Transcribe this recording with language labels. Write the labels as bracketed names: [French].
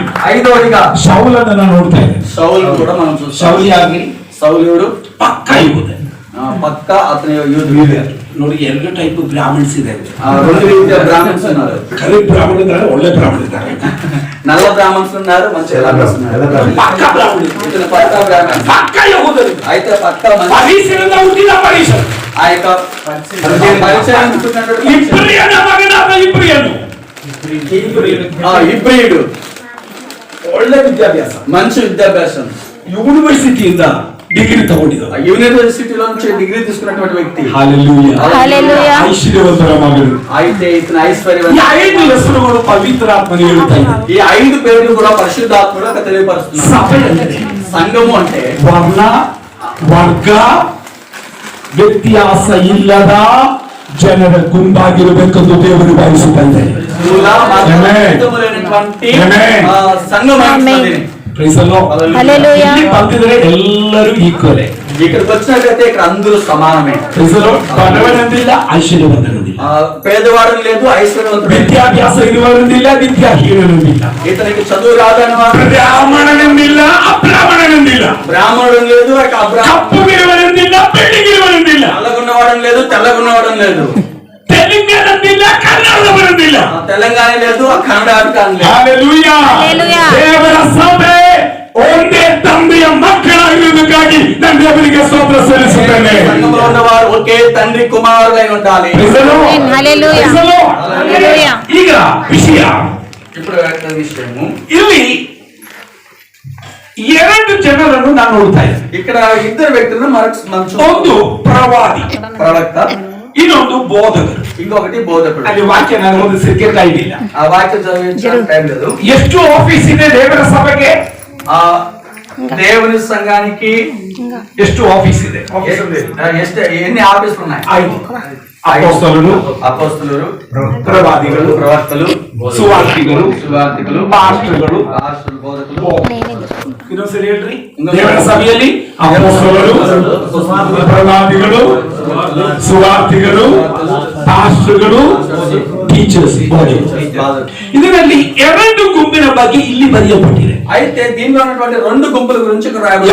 [Telugu] ఐదవదిగా [Kannada] ಶೌಲನನ್ನು ನಾನು ನೋಡ್ತಾ ಇದ್ದೇನೆ. [Telugu] సౌలు కూడా మనం చూస్తాం. [Kannada] ಶೌಲಿಯಾಗಿ [Telugu] సౌలుడు [Kannada] ಪಕ್ಕ ಯುವಕ [Telugu] పక్క అతని యూదుడు. [Kannada] ನೋಡಿ ಎರಡು ಟೈಪ್ ಬ್ರಾಹ್ಮಣ್ಸ್ ಇದೆ. [Telugu] రెండు రీతిಯ బ్రాహ్మణ్స్ ఉన్నారు. [Kannada] ಕರಿ ಬ್ರಾಹ್ಮಣ ಇದ್ದಾರೆ, ಒಳ್ಳೆ ಬ್ರಾಹ್ಮಣ ಇದ್ದಾರೆ. [Telugu] నల్ల బ్రాహ్మణ్స్ ఉన్నారు, మంచి బ్రాహ్మణ్స్ ఉన్నారు. [Kannada] ಪಕ್ಕ ಬ್ರಾಹ್ಮಣ [Telugu] ఇతను పక్క బ్రాహ్మణ్, [Kannada] ಪಕ್ಕ ಯಹೂದರು. [Telugu] అయితే పక్క [Kannada] ಪರಿಸರದ ಹುಟ್ಟಿದ ಪರಿಸರ [Telugu] ఆ యొక్క పరిచయం [Kannada] ಇಬ್ರಿಯನ ಮಗನಾದ ಇಬ್ರಿಯನು [Telugu] ಇಬ್ರಿయుడు, [Kannada] ಒಳ್ಳೆ ವಿದ್ಯಾಭ್ಯಾಸ, [Telugu] మంచి విద్యాభ్యాసం, [Kannada] ಯೂನಿವರ್ಸಿಟಿಯಿಂದ ಡಿಗ್ರಿ ತಗೊಂಡಿದ್ದ, [Telugu] యూనివర్సిటీలో నుంచి డిగ్రీ తీసుకున్నటువంటి వ్యక్తి. హల్లెలూయా. హల్లెలూయా. [Kannada] ಐಶ್ವರ್ಯವಂತರ ಮಗನು. [Telugu] అయితే ఇతను [Kannada] ಈ [Telugu] ఐశ్వర్యవంతుడు. [Kannada] 5 ಹೆಸರುಗಳು ಪವಿತ್ರಾತ್ಮನು ಹೇಳ್ತಾ ಇದ್ದಾರೆ. [Telugu] ఈ 5 పేర్లు కూడా పరిశుద్ధాత్ముడు అక్కడ తెలియపరుస్తున్నారు. [Kannada] ಸಭೆ ಅಂದ್ರೆ [Telugu] సంఘము అంటే [Kannada] ವರ್ಣ ವರ್ಗ ವ್ಯತ್ಯಾಸ ಇಲ್ಲದ ಜನರ ಗುಂಪಾಗಿರಬೇಕೆಂದು ದೇವರು ಬಯಸುತ್ತಾ ಇದ್ದಾರೆ. [Telugu] మూల మార్గములైనటువంటి సంఘం అనేది. [English] Praise the Lord. [Telugu] హల్లెలూయా. [Kannada] ಇಲ್ಲಿ ಬಂದಿದ್ರೆ ಎಲ್ಲರೂ ಈಕ್ವಲ್. [Telugu] ఇక్కడికి వచ్చినట్లయితే ఇక్కడ అందరూ సమానమే. [English] Praise the Lord. [Kannada] ಬಡವನಂದಿಲ್ಲ, ಐಶ್ವರ್ಯವಂತನಂದಿಲ್ಲ, [Telugu] పేదవాడు లేదు, ఐశ్వర్యవంతుడు లేదు. [Kannada] ವಿದ್ಯಾಭ್ಯಾಸ ಇರುವವರಂದಿಲ್ಲ, ವಿದ್ಯಾಹೀನನಂದಿಲ್ಲ, [Telugu] ఇతనికి చదువు రాదని వాడు, [Kannada] ಬ್ರಾಹ್ಮಣನಂದಿಲ್ಲ, ಅಬ್ರಾಹ್ಮಣನಂದಿಲ್ಲ, [Telugu] బ్రాహ్మణుడు లేదు, [Kannada] ಕಪ್ಪುಗಿರುವವರಂದಿಲ್ಲ, ಬೆಳ್ಳಿಗಿರುವವರಂದಿಲ್ಲ, [Telugu] నల్లగున్నవాడు లేదు, తెల్లగున్నవాడు లేదు, [Kannada] ತೆಲುಗಿನಂದಿಲ್ಲ, ಕನ್ನಡದವರಂದಿಲ್ಲ. [Telugu] తెలంగాణ లేదు, కన్నడ లేదు. [Kannada] ಹಲ್ಲೆಲೂಯಾ. [Telugu] హల్లెలూయా. [Kannada] ದೇವರ ಸಭೆ ಒಂದೇ ತಂದೆಯ ಮಕ್ಕಳಾಗಿರುವುದಕ್ಕಾಗಿ ನಾನು ದೇವರಿಗೆ ಸ್ತೋತ್ರ ಸಲ್ಲಿಸುತ್ತೇನೆ. [Telugu] సంఘంలో ఉన్నవారు ఒకే తండ్రి కుమారులై ఉండాలి. [English] Praise the Lord. [Telugu] Hallelujah. [English] Praise the Lord. [Telugu] హల్లెలూయా. [Kannada] ಈಗ ವಿಷಯ [Telugu] ఇప్పుడు యొక్క విషయము, [Kannada] ಇಲ್ಲಿ 2 ಜನರನ್ನು ನಾನು ನೋಡ್ತಾ ಇದ್ದೇನೆ. [Telugu] ఇక్కడ ఇద్దరు వ్యక్తులను మనం [Kannada] ಒಂದು ಪ್ರವಾದಿ, [Telugu] ప్రవక్త, [Kannada] ಇನ್ನೊಂದು ಬೋಧಕರು. [Telugu] ఇంకొకటి బోధకుడు. [Kannada] ಅಲ್ಲಿ ವಾಕ್ಯ ನಾನು ಓದಿಸಲಿಕ್ಕೆ ಟೈಮ್ ಇಲ್ಲ. [Telugu] ఆ వాక్యం చదివించడానికి టైం లేదు. [Kannada] ಎಷ್ಟು ಆಫೀಸ್ ಇದೆ ದೇವರ ಸಭೆಗೆ? [Telugu] ఆ దేవుని సంఘానికి [Kannada] ಎಷ್ಟು ಆಫೀಸ್ ಇದೆ? [Telugu] ఎన్ని ఆఫీసులు ఉన్నాయి? [Kannada] 5. ಅಪೊಸ್ತಲರು, [Telugu] అపోస్తలులు, [Kannada] ಪ್ರವಾದಿಗಳು, [Telugu] ప్రవక్తలు, [Kannada] ಸುವಾರ್ತಿಗಳು, ಪಾಸ್ಟರ್ಗಳು, [Telugu] బోధకులు. [Kannada] ಇನ್ನೊಂದ್ಸರಿ ಹೇಳ್ರಿ. ದೇವರ ಸಭೆಯಲ್ಲಿ ಅಪೊಸ್ತಲರು, ಪ್ರವಾದಿಗಳು, ಸುವಾರ್ತಿಗಳು, ಪಾಸ್ಟರ್ಗಳು, ಟೀಚರ್ಸ್, ಇದರಲ್ಲಿ 2 ಗುಂಪಿನ ಬಗ್ಗೆ ಇಲ್ಲಿ ಬರೆಯಲ್ಪಟ್ಟಿದೆ. [Telugu] అయితే దీనిలో ఉన్నటువంటి 2 గుంపుల గురించి ఇక్కడ రాయబడింది.